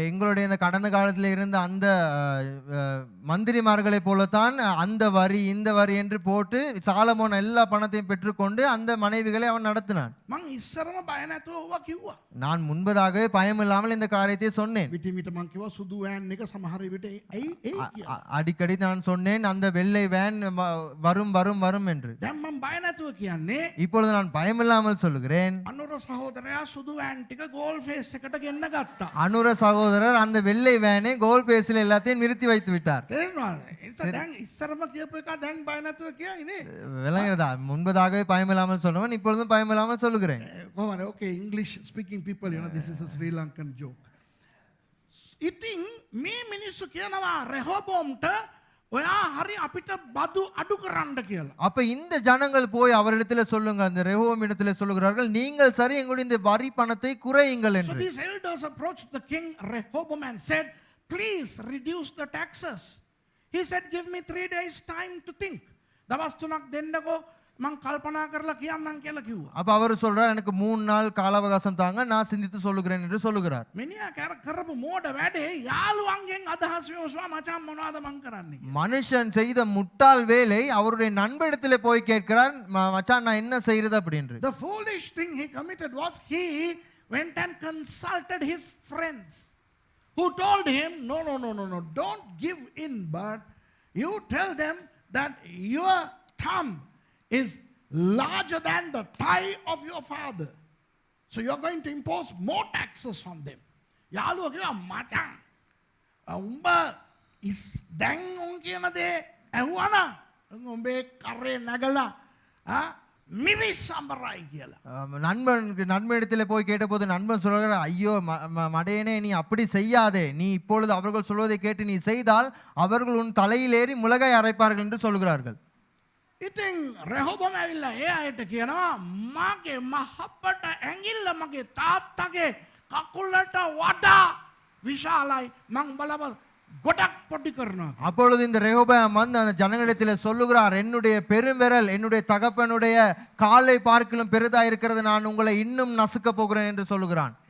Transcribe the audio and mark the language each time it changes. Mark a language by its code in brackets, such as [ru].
[ta] எங்களுடைய இந்த கடந்த காலத்தில் இருந்த அந்த மந்திரிமார்களை போலத்தான் அந்த வரி இந்த வரி என்று போட்டு சாலமோன் எல்லா பணத்தையும் பெற்றுக்கொண்டு அந்த மனைவிகளை அவன் நடத்தினான். [si] මං ඉස්සරම බය නැතුව ඕවා කිව්වා. [ta] நான் முன்பதாகவே பயமில்லாமல் இந்த காரியத்தை சொன்னேன். [si] විටිමිට මං කිව්වා සුදු වෑන් එක සමහර විට එයි කියලා. [ta] அடிக்கடி நான் சொன்னேன் அந்த வெள்ளை வேன் வரும் வரும் வரும் என்று. [si] දැන් මං බය නැතුව කියන්නේ [ta] இப்பொழுது நான் பயமில்லாமல் சொல்லுகிறேன். [si] අනුර සහෝදරයා සුදු වෑන් ටික ගෝල් ஃபேஸ் එකට ගෙන්න ගත්තා. [ta] அனுர சகோதரர் அந்த வெள்ளை வேனை கோல் பேஸில் எல்லாத்தையும் நிறுத்தி வைத்து விட்டார். [si] තේරෙනවද? ඒක දැන් ඉස්සරම කියපු එක දැන් බය නැතුව කියයිනේ. [ta] விளங்குகிறதா? முன்பதாகவே பயமில்லாமல் சொன்னவன் இப்பொழுதும் பயமில்லாமல் சொல்லுகிறேன். [si] කොහොමද? [en] Okay, English speaking people, you know, this is a Sri Lankan joke. [si] ඉතින් මේ මිනිස්සු කියනවා රෙහෝබෝම්ට ඔයා හරි අපිට බදු අඩු කරන්න කියලා. [ta] அப்ப இந்த ஜனங்கள் போய் அவரிடத்தில் சொல்லுங்க, அந்த ரெஹோம் இடத்துல சொல்லுகிறார்கள், நீங்கள் சரி எங்களுடைய இந்த வரி பணத்தை குறையுங்கள் [en] So [ta] என்று. [en] these elders approached the king Rehoboam and said, please reduce the taxes. He said, give me 3 days time to think. [si] දවස් 3ක් දෙන්නකෝ මං කල්පනා කරලා කියන්නම් කියලා කිව්වා. [ta] அப்ப அவர் சொல்றார், எனக்கு 3 நாள் கால அவகாசம் தாங்க, நான் சிந்தித்து சொல்லுகிறேன் என்று சொல்லுகிறார். [si] මිනිහා කරපු මෝඩ වැඩේ යාළුවන්ගෙන් අදහස් විමසුවා මචං මොනවද මං කරන්නේ කියලා. [ta] மனுஷன் செய்த முட்டாள் வேலை அவருடைய நண்பரிடத்திலே போய் கேட்கிறார், மச்சான் நான் என்ன செய்யறது அப்படின்னு. [en] The foolish thing he committed was he went and consulted his friends who told him, no, don't give in, but you tell them that your thumb is larger than the thigh of your father. So you're going to impose more taxes on them. [si] යාළුවා කිව්වා මචං උඹ දැන් උන් කියන දේ ඇහුවනා උඹේ කරේ නැගලා මිරිස් සම්බරයි කියලා. [ta] நண்பனிடத்தில் போய் கேட்டபோது நண்பன் சொல்கிறார், ஐயோ மடையனே நீ அப்படி செய்யாதே, நீ இப்பொழுது அவர்கள் சொல்வதை கேட்டு நீ செய்தால் அவர்கள் உன் தலையில் ஏறி முளகாய் அரைப்பார்கள் என்று சொல்கிறார்கள். [si] ඉතින් රෙහෝබෝම් ඇවිල්ලා ඒ අයට කියනවා මගේ මහප්පට ඇඟිල්ල මගේ තාත්තගේ කකුලට වඩා විශාලයි මං බලව ගොඩක් පොඩි කරනවා. [ta] அப்பொழுது இந்த ரெஹோபோயாம் வந்து அந்த ஜனங்களிடத்தில் சொல்லுகிறார், என்னுடைய பெருவிரல் என்னுடைய தகப்பனுடைய காலை பார்க்கிலும் பெரிதா இருக்கிறது, நான் உங்களை இன்னும் நசுக்க போகிறேன் என்று சொல்லுகிறான்.